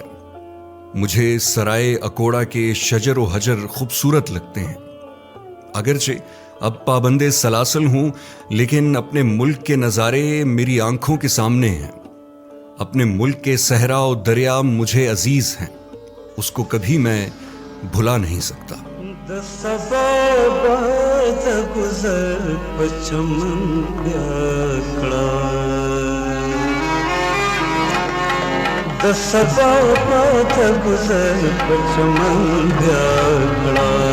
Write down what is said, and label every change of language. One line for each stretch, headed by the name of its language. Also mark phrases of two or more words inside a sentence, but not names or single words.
Urdu: مجھے سرائے اکوڑا کے شجر و حجر خوبصورت لگتے ہیں. اگرچہ اب پابند سلاسل ہوں لیکن اپنے ملک کے نظارے میری آنکھوں کے سامنے ہیں. اپنے ملک کے صحرا و دریا مجھے عزیز ہیں. اس کو کبھی میں بھلا نہیں سکتا.
Pashto: د سبا باد گزر پچمن بیا کړه د سبا باد گزر پچمن بیا کړه